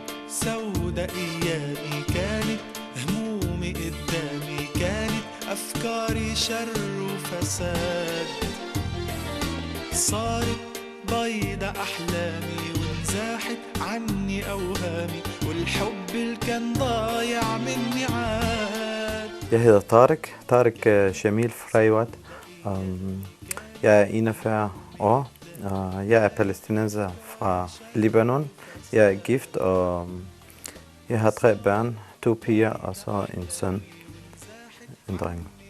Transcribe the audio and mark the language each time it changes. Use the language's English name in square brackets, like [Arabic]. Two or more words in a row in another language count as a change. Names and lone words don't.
[Arabic] سودة أيامي كانت، همومي قدامي كانت، أفكاري شر وفساد. صارت بيضة أحلامي وانزاحت عني أوهامي، والحب اللي كان ضايع مني عاد. [Danish] Jeg hedder Tarek Jamil Freyvat. Jeg er 41 år. Jeg er palæstinenser fra Libanon. Jeg er gift, og jeg har 3 børn, 2 piger og så en søn, en dreng.